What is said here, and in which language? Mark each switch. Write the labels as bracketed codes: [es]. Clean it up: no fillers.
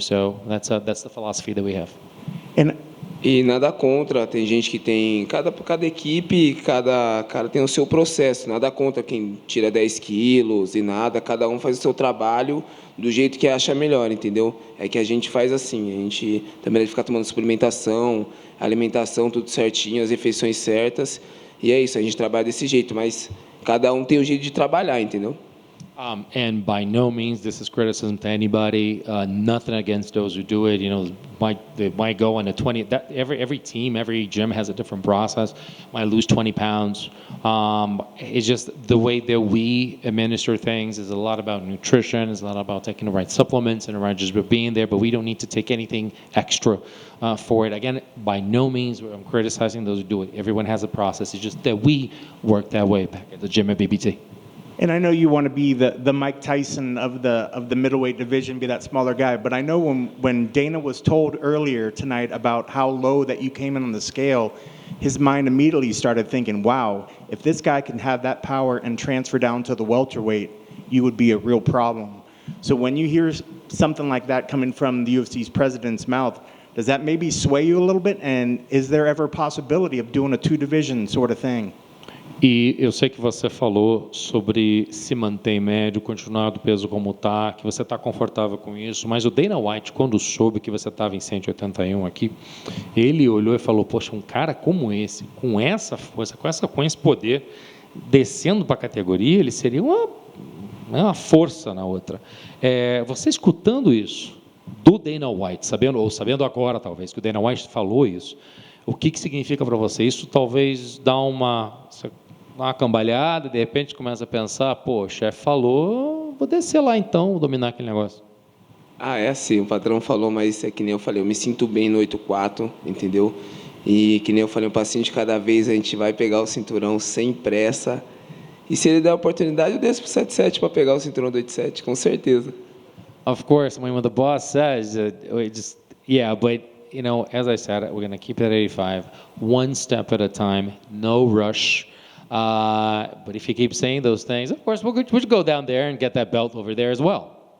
[en] So that's the philosophy that we have. [pt] E nada contra, tem gente que tem, cada equipe, cada cara tem o seu processo, nada contra quem tira 10 quilos e nada, cada um faz o seu trabalho do jeito que acha melhor, entendeu? É que a gente faz assim, a gente também deve ficar tomando suplementação, alimentação, tudo certinho, as refeições certas, e é isso, a gente trabalha desse jeito, mas cada um tem o jeito de trabalhar, entendeu? [en] And by no means this is criticism to anybody. Nothing against those who do it. They might go on a 20. Every team, every gym has a different process. Might lose 20 pounds. It's just the way that we administer things is a lot about nutrition. It's a lot about taking the right supplements and just being there. But we don't need to take anything extra for it. Again, by no means I'm criticizing those who do it. Everyone has a process. It's just that we work that way back at the gym at BBT. And I know you want to be the Mike Tyson of the middleweight division, be that smaller guy. But I know when Dana was told earlier tonight about how low that you came in on the scale, his mind immediately started thinking, wow, if this guy can have that power and transfer down to the welterweight, you would be a real problem. So when you hear something like that coming from the UFC's president's mouth, does that maybe sway you a little bit? And is there ever a possibility of doing a two-division sort of thing? [pt] E eu sei que você falou sobre se manter em médio, continuar do peso como está, que você está confortável com isso, mas o Dana White, quando soube que você estava em 181 aqui, ele olhou e falou, poxa, um cara como esse, com essa força, com esse poder, descendo para a categoria, ele seria uma força na outra. Você escutando isso do Dana White, sabendo agora talvez que o Dana White falou isso, o que significa para você? Isso talvez dá uma cambalhada, de repente começa a pensar, pô, o chefe falou, vou descer lá então, dominar aquele negócio. É assim, o patrão falou, mas é que nem eu falei, eu me sinto bem no 8,4, entendeu? E que nem eu falei, um passinho de cada vez, a gente vai pegar o cinturão sem pressa. E se ele der a oportunidade, eu desço pro 7,7 para pegar o cinturão do 8,7, com certeza. [en] Of course, when the boss says, but as I said, we're going to keep it at 85, one step at a time, no rush. But if you keep saying those things, of course, we'll go down there and get that belt over there as well.